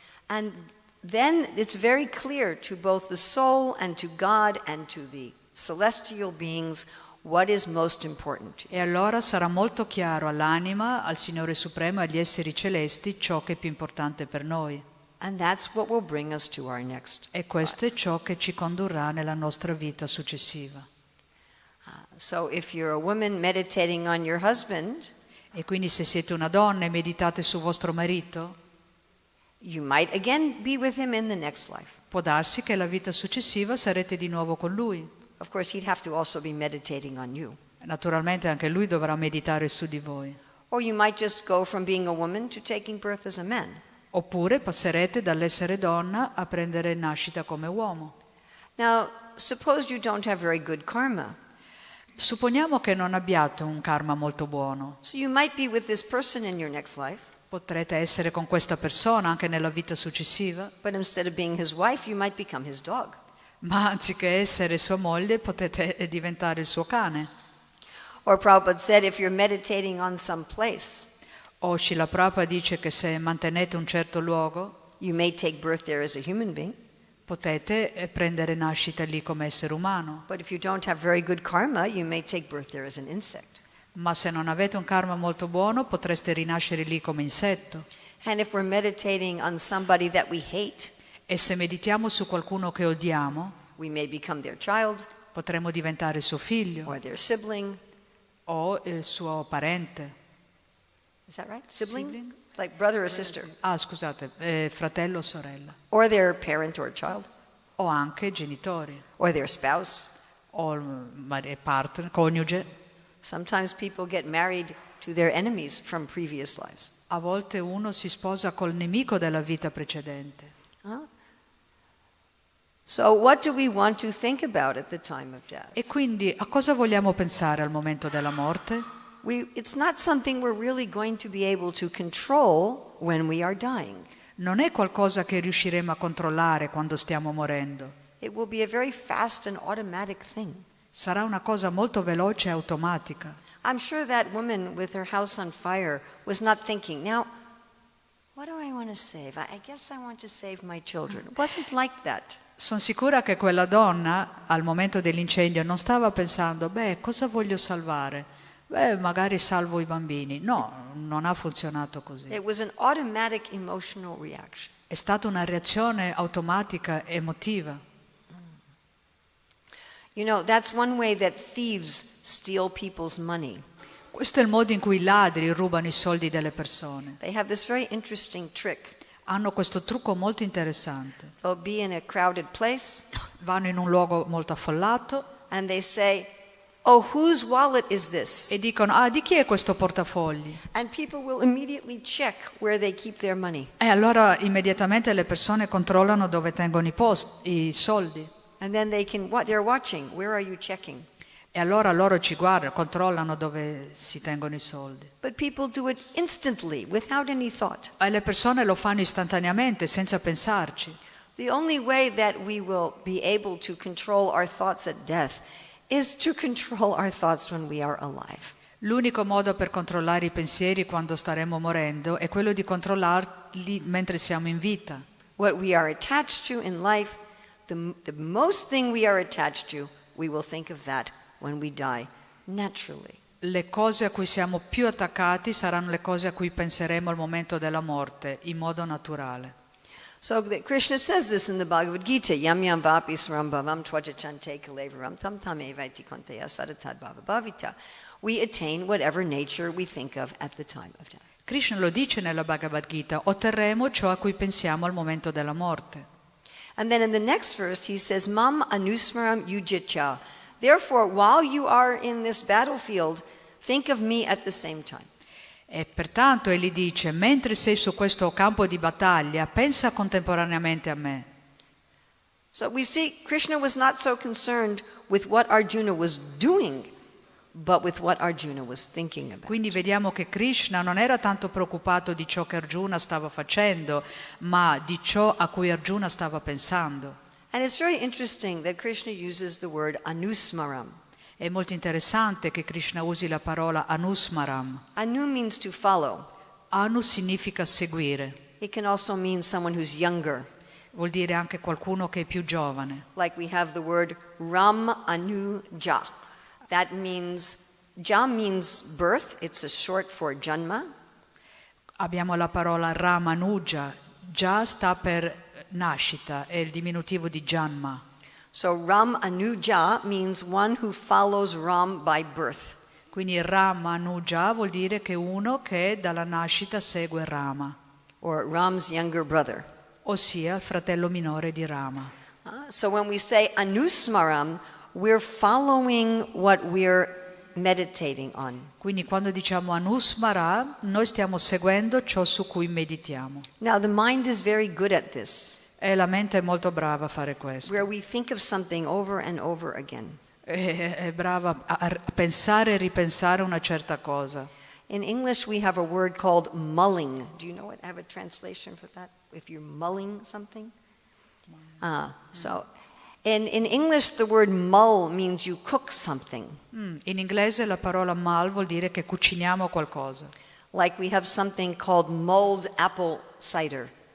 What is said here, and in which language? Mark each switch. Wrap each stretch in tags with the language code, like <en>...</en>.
<en>And then it's very clear to both the soul and to God and to the celestial beings what is most important.</en> <it>E allora sarà molto chiaro all'anima, al Signore Supremo e agli esseri celesti ciò che è più importante per noi.</it> <en>And that's what will bring us to our next.</en> <it>E questo è ciò che ci condurrà nella nostra vita successiva.</it> <en>So if you're a woman meditating on your husband,</en> <it>E quindi se siete una donna e meditate su vostro marito,</it> <en>you might again be with him in the next life.</en> <it>può darsi che la vita successiva sarete di nuovo con lui.</it> <en>Of course, he'd have to also be meditating on you.</en> <it>Naturalmente anche lui dovrà meditare su di voi.</it> <en>Or you might just go from being a woman to taking birth as a man.</en> <it>Oppure passerete dall'essere donna a prendere nascita come uomo.</it> <en>Now, suppose you don't have very good karma.</en> <it>Supponiamo che non abbiate un karma molto buono.</it> <en>So you might be with this person in your next life,</en> <it>Potrete essere con questa persona anche nella vita successiva,</it> <en>but instead of being his wife, you might become his dog.</en> <it>ma anziché essere sua moglie potete diventare il suo cane.</it> <en>Or Prabhupada said, if you're meditating on some place,</en> <it>O Srila Prabhupada dice che se mantenete un certo luogo</it> <en>you may take birth there as a human being.</en> <it>potete prendere nascita lì come essere umano,</it> <en>But if you don't have very good karma, you may take birth there as an insect.</en> <it>ma se non avete un karma molto buono potreste rinascere lì come insetto.</it> <en>And if we're meditating on somebody that we hate,</en> <it>E se meditiamo su qualcuno che odiamo,</it> <en>we may become their child</en> <it>potremo diventare suo figlio</it> <en>or their sibling.</en> <it>o il suo parente.</it> <en>Is that right? Sibling? Sibling? Like brother or sister.</en> <it>Scusate, fratello o sorella.</it> <en>Or their parent or child.</en> <it>O anche genitori,</it> <en>Or their spouse.</en> <it>o partner, coniuge.</it> <en>Sometimes people get married to their enemies from previous lives.</en> <it>A volte uno si sposa col nemico della vita precedente.</it> <en>So what do we want to think about at the time of death?</en> <it>E quindi a cosa vogliamo pensare al momento della morte?</it> <en>It's not something we're really going to be able to control when we are dying.</en> <it>Non è qualcosa che riusciremo a controllare quando stiamo morendo.</it> <en>It will be a very fast and automatic thing.</en> <it>Sarà una cosa molto veloce e automatica.</it> <en>I'm sure that woman with her house on fire was not thinking, now, what do I want to save? I guess I want to save my children. It wasn't like that.</en> <it>Sono sicura che quella donna, al momento dell'incendio, non stava pensando, cosa voglio salvare? Magari salvo i bambini. No, non ha funzionato così.</it> <en>It was an automatic emotional reaction.</en> <it>È stata una reazione automatica, emotiva.</it> <en>You know, that's one way that thieves steal people's money.</en> <it>Questo è il modo in cui i ladri rubano i soldi delle persone.</it> <en>They have this very interesting trick.</en> <it>Hanno questo trucco molto interessante.</it> <en>They'll be in a crowded place</en> <it>Vanno in un luogo molto affollato</it> <en>and they say, "Oh, whose wallet is this?"</en> <it>e dicono, di chi è questo portafogli?</it> <en>And people will immediately check where they keep their money.</en> <it>E allora immediatamente le persone controllano dove tengono i soldi.</it> <en>And then they're watching, where are you checking?</en> <it>E allora loro ci guardano, controllano dove si tengono i soldi.</it> <en>But people do it instantly, without any thought.</en> <it>E le persone lo fanno istantaneamente, senza pensarci.</it> <en>The only way that we will be able to control our thoughts at death is to control our thoughts when we are alive.</en> <it>L'unico modo per controllare i pensieri quando staremo morendo è quello di controllarli mentre siamo in vita.</it> <en>What we are attached to in life, the most thing we are attached to, we will think of that when we die, naturally.</en> <it>Le cose a cui siamo più attaccati saranno le cose a cui penseremo al momento della morte, in modo naturale.</it> <en>So Krishna says this in the Bhagavad Gita,</en> <sa>yam yam vapi srambhavam twajachante kalevaram tam tam evaiti konteya sadatad bhava bhavita.</sa> <en>We attain whatever nature we think of at the time of death.</en> <it>Krishna lo dice nella Bhagavad Gita, otterremo ciò a cui pensiamo al momento della morte.</it> <en>And then in the next verse he says,</en> <sa>mam anusmaram yujitcha.</sa> <en>Therefore, while you are in this battlefield, think of me at the same time.</en> <it>E pertanto egli dice, mentre sei su questo campo di battaglia, pensa contemporaneamente a me.</it> <en>So we see Krishna was not so concerned with what Arjuna was doing, but with what Arjuna was thinking about.</en> <it>Quindi vediamo che Krishna non era tanto preoccupato di ciò che Arjuna stava facendo, ma di ciò a cui Arjuna stava pensando.</it> <en>And it's very interesting that Krishna uses the word anusmaram.</en> <it>È molto interessante che Krishna usi la parola anusmaram.</it> <en>Anu means to follow.</en> <it>Anu significa seguire.</it> <en>It can also mean someone who's younger.</en> <it>Vuol dire anche qualcuno che è più giovane.</it> <en>Like we have the word Ram Anu Ja. That means, Ja means birth. It's a short for Janma.</en> <it>Abbiamo la parola Ramanuja. Ja sta per nascita, è il diminutivo di Janma.</it> <en>So Ram Anuja means one who follows Ram by birth.</en> <it>Quindi Ramanuja vuol dire che uno che dalla nascita segue Rama,</it> <en>Or Ram's younger brother.</en> <it>ossia il fratello minore di Rama.</it> <en>So when we say Anusmaram, we're following what we're meditating on.</en> <it>Quindi quando diciamo Anusmara, noi stiamo seguendo ciò su cui meditiamo.</it> <en>Now the mind is very good at this.</en> <it>E la mente è molto brava a fare questo.</it> <en>Where we think of something over and over again.</en> <it>È brava a pensare e ripensare una certa cosa.</it> <en>In English we have a word called mulling. Do you know what? Have a translation for that? If you're mulling something? So in English the word mull means you cook something.</en> <it>In inglese la parola mal vuol dire che cuciniamo qualcosa.</it> <en>Like we have something called mulled apple cider.</en>